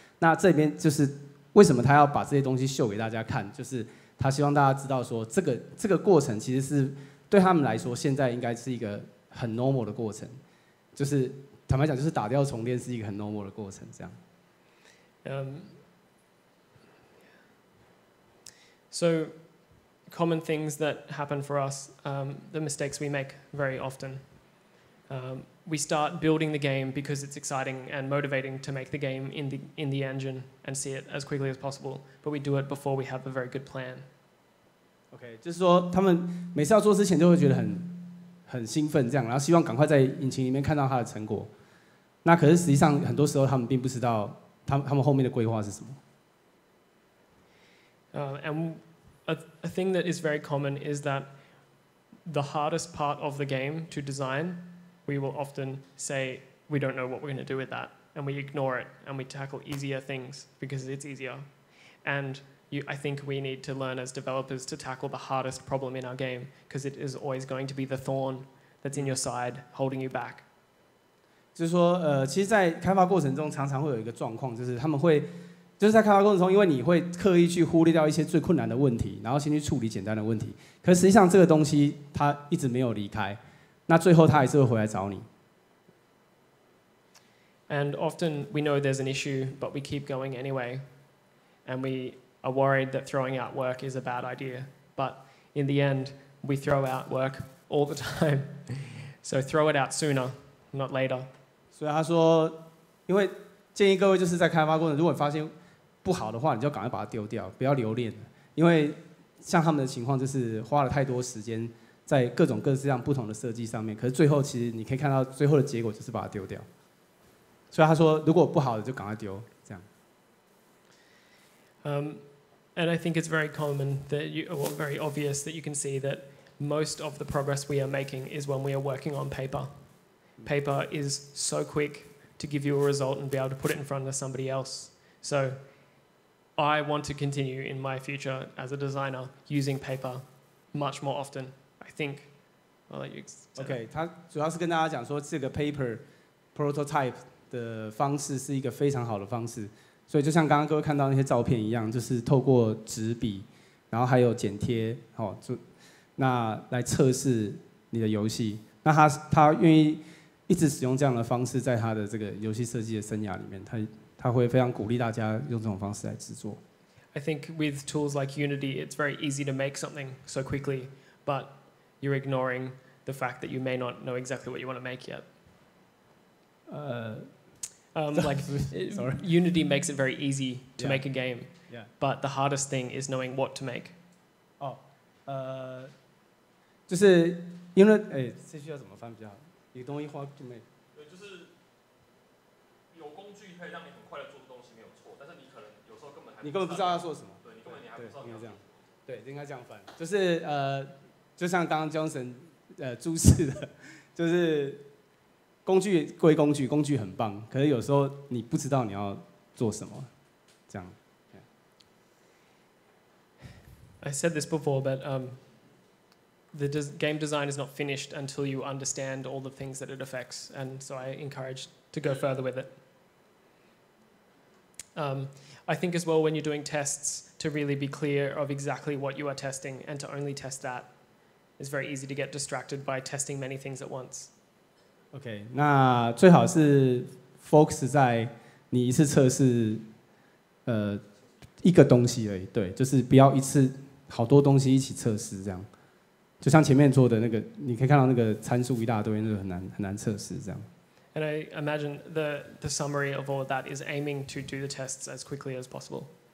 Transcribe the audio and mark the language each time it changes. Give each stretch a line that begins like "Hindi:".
Chinese: 那这边就是为什么他要把这些东西秀给大家看，就是他希望大家知道说这个过程其实是对他们来说现在应该是一个很 normal 的过程，就是坦白讲就是打掉重练是一个很 normal 的过程这样。
English: So common things that happen for us, the mistakes we make very often. We start building the game because it's exciting and motivating to make the game in the engine and see it as quickly as possible, but we do it before we have a very good plan.
Chinese: OK， 就是说他们每次要做之前就会觉得很兴奋这样，然后希望赶快在引擎里面看到它的成果。那可是实际上很多时候他们并不知道他们后面的规划是什么。
English: And a thing that is very common is that the hardest part of the game to design, we will often say we don't know what we're going to do with that, and we ignore it and we tackle easier things because it's easier. And I think we need to learn as developers to tackle the hardest problem in our game because it is always going to be the thorn that's in your side holding you back.
Chinese: 就是说，其实，在开发过程中常常会有一个状况，就是他们会。就是在开发过程中，因为你会刻意去忽略掉一些最困难的问题，然后先去处理简单的问题。可是实际上这个东西它一直没有离开，那最后它还是会回来找你。
English: And often we know there's an issue, but we keep going anyway, and we are worried that throwing out work is a bad idea. But in the end, we throw out work all the time. So throw it out sooner, not later.
Chinese: 所以他说，因为建议各位就是在开发过程，如果你发现不好的话，你就赶快把它丢掉，不要留恋。因为像他们的情况，就是花了太多时间在各种各式样不同的设计上面，可是最后其实你可以看到最后的结果就是把它丢掉。所以他说，如果不好的就赶快丢，这样。
English: And I think it's very common that very obvious that you can see that most of the progress we are making is when we are working on paper. Paper is so quick to give you a result and be able to put it in front of somebody else. So I want to continue in my future as a designer using paper much more often. I think. I'll let you.
Chinese: OK， 他主要是跟大家讲说，这个 paper prototype 的方式是一个非常好的方式。所以就像刚刚各位看到那些照片一样，就是透过纸笔，然后还有剪贴，那来测试你的游戏。那他愿意一直使用这样的方式，在他的这个游戏设计的生涯里面，他会非常鼓励大家用这种方式来制作。
English: I think with tools like Unity, it's very easy to make something so quickly, but you're ignoring the fact that you may not know exactly what you want to make yet. Like Unity makes it very easy to make a game, but the hardest thing is knowing what to make.
Chinese: 就是因为这句要怎么翻比较好？
English: You don't know what to make.
Chinese: 对，就是有工具可以让你很快的做出东西没有错，但是你可能有时候根本你根本不知道要做什么。对，你根本你还不知道。应该这样。对，应该这样翻。就是就像刚刚 Johnson 注释的，就是工具归工具，工具很棒，可是有时候你不知道你要做什么，这样。
English: I said this before, but the game design is not finished until you understand all the things that it affects, and so I encourage to go further with it. I think as well when you're doing tests to really be clear of exactly what you are testing and to only test that. It's very easy to get distracted by testing many things at once.
Chinese: OK， 那最好是 focus 在你一次测试一个东西而已，对，就是不要一次好多东西一起测试这样。就像前面做的那个，你可以看到那个参数一大堆，那个很难测试这样。
English: And I imagine the summary of all of that is aiming to do the tests as quickly as possible.